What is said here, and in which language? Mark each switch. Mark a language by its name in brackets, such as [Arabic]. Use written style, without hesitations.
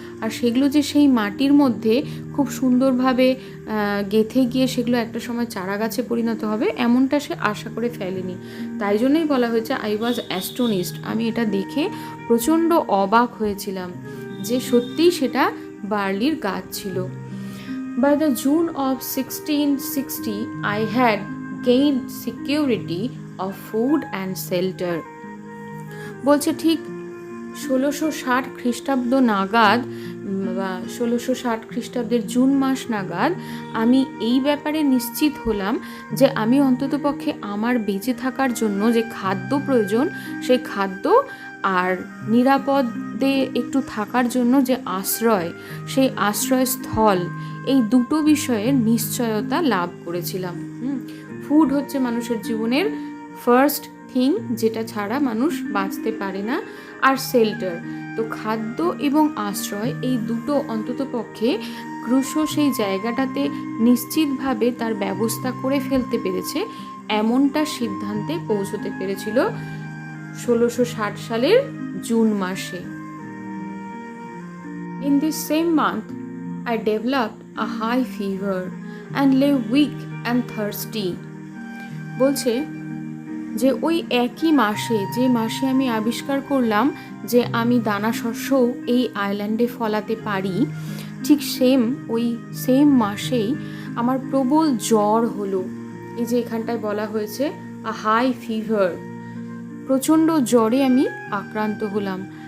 [Bangla] আর সেগুলো যে সেই মাটির মধ্যে খুব সুন্দরভাবে গেঁথে গিয়ে সেগুলো একটা সময় চারা গাছে পরিণত হবে এমনটা সে আশা করে ফেলেনি। তাই জন্যই বলা হয়েছে [English] I was astonished, [Bangla] আমি এটা দেখে প্রচণ্ড অবাক হয়েছিলাম যে সত্যিই সেটা বার্লির গাছ ছিল। [English] By the June of 1660, I had gained security of food and shelter. [Bangla] বলছে ঠিক 1660 খ্রিস্টাব্দ নাগাদ বা 1660 খ্রিস্টাব্দের জুন মাস নাগাদ আমি এই ব্যাপারে নিশ্চিত হলাম যে আমি অন্ততপক্ষে আমার বেঁচে থাকার জন্য যে খাদ্য প্রয়োজন, সেই খাদ্য আর নিরাপদে একটু থাকার জন্য যে আশ্রয়, সেই আশ্রয়স্থল, এই দুটো বিষয়ের নিশ্চয়তা লাভ করেছিলাম। ফুড হচ্ছে মানুষের জীবনের [English] first thing, [Bangla] যেটা ছাড়া মানুষ বাঁচতে পারে না। আর শেল্টার, তো খাদ্য এবং আশ্রয়, এই দুটো অন্ততপক্ষে ক্রুসো সেই জায়গাটাতে নিশ্চিতভাবে তার ব্যবস্থা করে ফেলতে পেরেছে, এমনটা সিদ্ধান্তে পৌঁছতে পেরেছিল 1660 সালের জুন মাসে। [English] In this same month, I developed a high fever and lay weak and thirsty. [Bangla] বলছে যে ওই একই মাসে, যে মাসে আমি আবিষ্কার করলাম যে আমি দানা শস্যও এই আইল্যান্ডে ফলাতে পারি, ঠিক ওই সেম মাসেই আমার প্রবল জ্বর হলো। এই যে এখানটায় বলা হয়েছে [English] a high fever, [Bangla] প্রচণ্ড জ্বরে আমি আক্রান্ত হলাম।